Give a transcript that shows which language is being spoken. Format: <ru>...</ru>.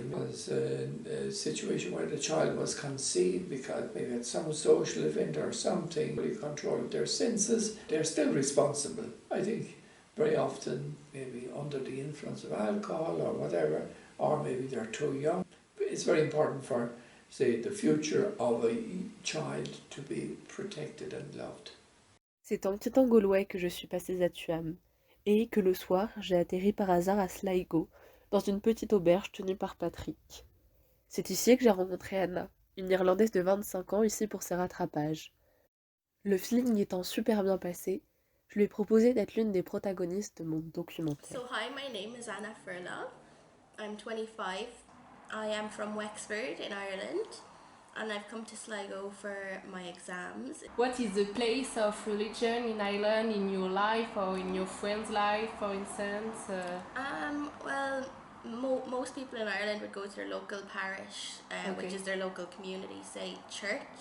<en>It was a situation where the child was conceived because maybe at some social event or something, really control of their senses. They're still responsible. I think very often maybe under the influence of alcohol or whatever, or maybe they're too young. It's very important for, say, the future of a child to be protected and loved.</en> <fr>C'est en quittant Gaulois que je suis passée à Tuam, et que le soir, j'ai atterri par hasard à Sligo, dans une petite auberge tenue par Patrick. C'est ici que j'ai rencontré Anna, une Irlandaise de 25 ans ici pour ses rattrapages. Le feeling étant super bien passé, je lui ai proposé d'être l'une des protagonistes de mon documentaire.</fr> <en>So hi, my name is Anna Furla. I'm 25. I am from Wexford in Ireland, and I've come to Sligo for my exams. What is the place of religion in Ireland in your life or in your friend's life, for instance? Well, most people in Ireland would go to their local parish, which is their local community, say church.</en>